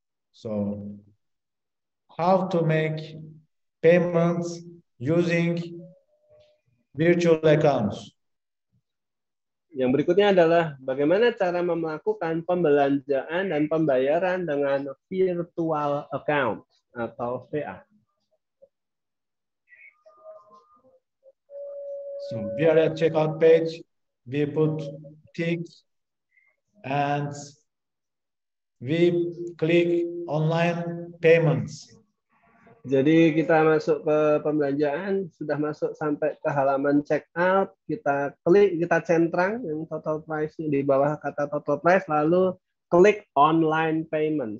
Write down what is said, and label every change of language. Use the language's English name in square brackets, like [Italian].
[English] So, how to make payments using virtual accounts. [Indonesian] Yang berikutnya adalah bagaimana cara melakukan pembelanjaan dan pembayaran dengan virtual account atau VA. [English] So we are at checkout page, we put tick and we click online payments. [Indonesian] Jadi kita masuk ke pembelanjaan, sudah masuk sampai ke halaman checkout, kita klik, kita centang yang total price di bawah kata total price, lalu klik online payment.